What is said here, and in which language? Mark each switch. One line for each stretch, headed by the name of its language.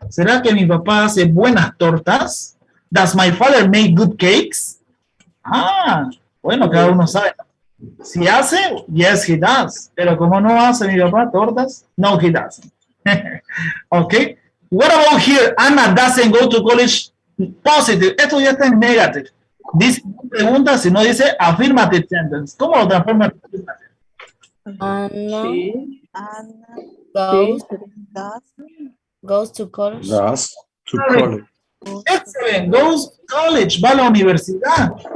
Spanish: ¿Será que mi papá hace buenas tortas?
English: Does my father make good cakes?
Spanish: Ah, bueno, cada uno sabe. Si hace,
English: yes, he does.
Spanish: Pero como no hace mi papá tortas, no,
English: he doesn't. Ok, What about here? Anna doesn't go to college. Positive.
Spanish: Esto ya está en negative. Dice pregunta, si no dice affirmative sentence. ¿Cómo lo transforma?
English: Anna Goes, goes to college. Goes to college. Excellent. Goes to college.
Spanish: Va a la universidad.